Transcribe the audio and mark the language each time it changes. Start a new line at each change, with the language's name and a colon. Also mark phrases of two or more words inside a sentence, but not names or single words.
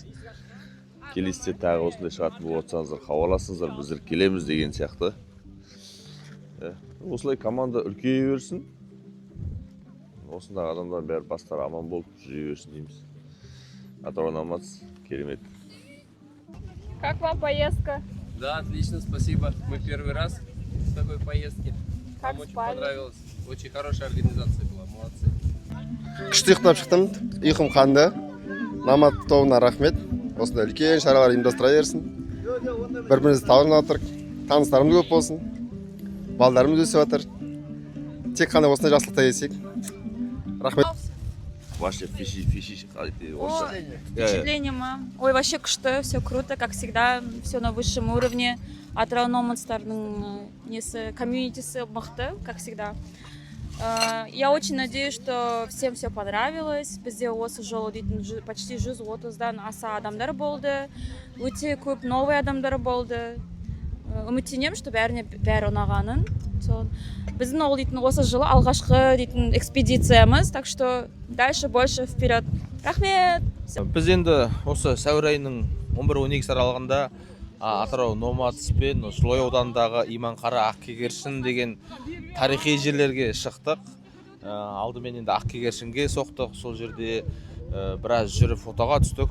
Kazakh: Келесте тағы осындай шығатын болып отсаңыздар, хабарласыңыздар, біздер келеміз деген сияқты. Осылай команда үлкейе берсін. Осындағы адамдар бәрі бастары аман болып жүре берсін дейміз. Атырау наматс керемет.
Russian: Как вам поездка? Да, отлично, спасибо. Мы первый раз в такой поездке. Как Нам очень спали? понравилось. Очень хорошая организация была, молодцы.
Kazakh: Күшті ұйықтап шықтым, ұйқым қанды. Намат тобына рахмет. Осындай үлкен шаралар ұйымдастыра берсін. Бір-бірімізді табынып жатырық. Таныстарымыз көп болсын. Балдарымыз өсіп жатыр. Тек қана осындай жақсылықта келсек. Рахмет.
Russian: Ваши Впечатление, мам. Ой, вообще күшті, все круто, как всегда, все на высшем уровне.
Kazakh: Атырау номадстардың несі, комьюнитисі мықты,
Russian: как всегда. Я очень надеюсь, что всем все понравилось.
Kazakh: Бізде осы жолы дейтін почти 130-дан аса адамдар болды. Өте көп новый адамдар болды. Үміттенемін, что бәріне бәрі ұнағанын. Біздің ол дейтін осы жылы алғашқы дейтін экспедициямыз,
Russian: так что дальше больше вперед.
Kazakh: Рахмет! Біз енді осы сәуір айының 11-12 аралығында Атырау Номадс пен Жылой ауданындағы Иманқара Ақкегершін деген тарихи жерлерге шықтық. Алдымен енді Ақкегершінге соқтық, сол жерде біраз жүріп фотоға түстік.